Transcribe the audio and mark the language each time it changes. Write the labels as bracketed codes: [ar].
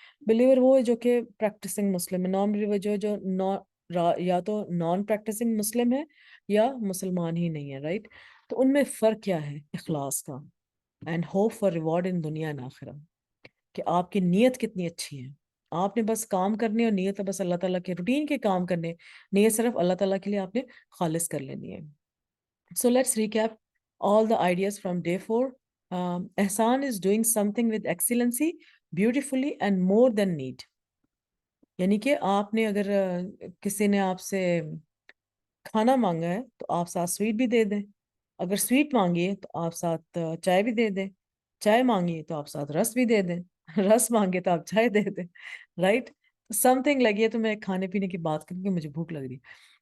[ur] Believer وہ ہے جو کہ پریکٹسنگ مسلم ہے. نان بلیور جو یا تو نان پریکٹسنگ مسلم ہے یا مسلمان ہی نہیں ہے، رائٹ. تو ان میں فرق کیا ہے؟ اخلاص کا. [en] and hope for reward in دنیا and آخرہ، [ur] کہ آپ کی نیت کتنی اچھی ہے. آپ نے بس کام کرنے، اور نیت بس اللہ تعالیٰ کے روٹین کے کام کرنے، نیت صرف اللہ تعالیٰ کے لیے آپ نے خالص کر لینی ہے. [en] So let's recap all the ideas from day 4. Ihsan is doing something with excellency, beautifully, and more than need. [ur] یعنی کہ آپ نے اگر کسی نے آپ سے کھانا مانگا ہے تو آپ ساتھ سویٹ بھی دے دیں، اگر سویٹ مانگی ہے تو آپ ساتھ چائے بھی دے دیں، چائے مانگی ہے تو آپ ساتھ رس بھی دے دیں، رس مانگے تو آپ چائے دے دیں، رائٹ؟ سم تھنگ لگی ہے، تو میں کھانے پینے کی بات کروں کہ مجھے بھوک لگ رہی ہے.